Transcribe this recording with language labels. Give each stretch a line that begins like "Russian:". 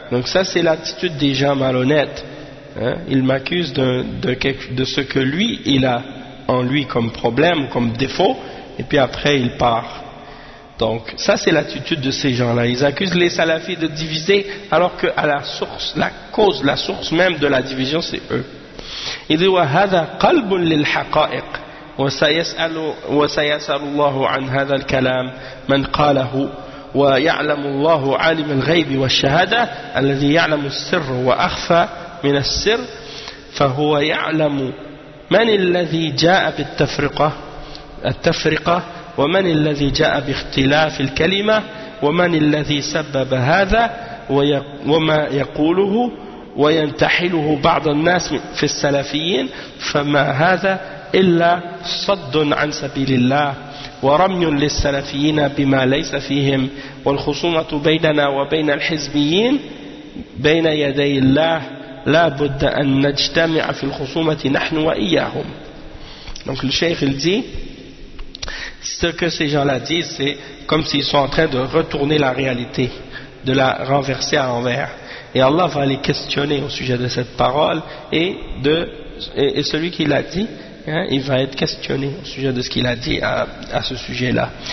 French: Donc ça c'est l'attitude des gens malhonnêtes, hein. Il m'accuse de ce que lui il a en lui comme problème, comme défaut, et puis après il part. Donc ça c'est l'attitude de ces gens-là. Ils accusent les salafis de diviser, alors que à la source, la cause, la source même de la division, c'est eux. Il dit
Arabic: وَهَذَا قَلْبٌ لِلْحَقَائِقِ وَسَيَسْأَلُ اللَّهُ عَنْ هَذَا الْكَلَامِ مَنْ قَالَهُ وَيَعْلَمُ اللَّهُ عَالِمَ الْغَيْبِ وَالشَّهَادَةِ الَّذِي يَعْلَمُ السِّرَّ وَأَخْفَى مِنَ السِّرِّ فَهُوَ يَعْلَمُ مَنِ الَّذِي جَاءَ بِالتَّفْرِقَةِ ومن الذي جاء باختلاف الكلمة ومن الذي سبب هذا وما يقوله وينتحله بعض الناس في السلفيين فما هذا إلا صد عن سبيل الله ورمي للسلفيين بما ليس فيهم والخصومة بيننا وبين الحزبيين بين يدي الله لا بد أن نجتمع في الخصومة نحن وإياهم.
French: Donc le cheikh il dit, ce que ces gens-là disent, c'est comme s'ils sont en train de retourner la réalité, de la renverser à l'envers. Et Allah va les questionner au sujet de cette parole, et celui qui l'a dit, hein, il va être questionné au sujet de ce qu'il a dit à ce sujet-là.